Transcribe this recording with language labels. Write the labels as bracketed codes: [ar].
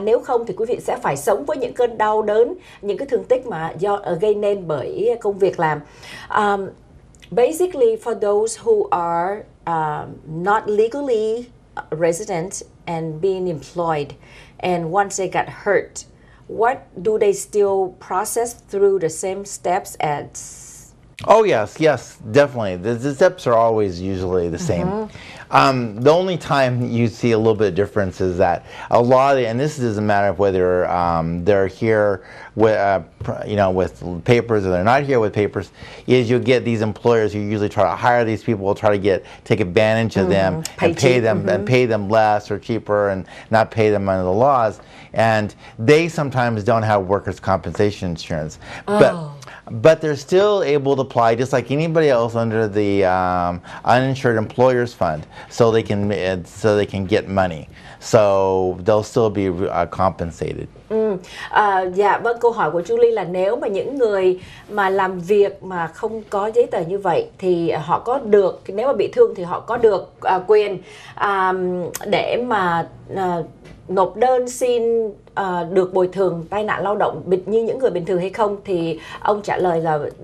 [vi] Nếu không thì quý vị sẽ phải sống với những cơn đau đớn, những cái thương tích mà gây nên bởi công việc làm. [en] Basically, for those who are not legally resident and being employed, and once they got hurt, what do they still process through the same steps as? Oh yes, yes, definitely. The steps are always usually the same. The only time you see a little bit of difference is that a lot of and this doesn't matter whether they're here with with papers or they're not here with papers, is you'll get these employers who usually try to hire these people, try to take advantage of them and pay them less or cheaper and not pay them under the laws. And they sometimes don't have workers' compensation insurance. But they're still able to apply just like anybody else under the uninsured employers fund, so they can get money. So they'll still be compensated. [vi] Dạ vâng, câu hỏi của Julie là nếu mà những người mà làm việc mà không có giấy tờ như vậy thì họ có được, nếu mà bị thương thì họ có được quyền để mà nộp đơn xin được bồi thường tai nạn lao động như những người bình thường hay không, thì ông trả lời là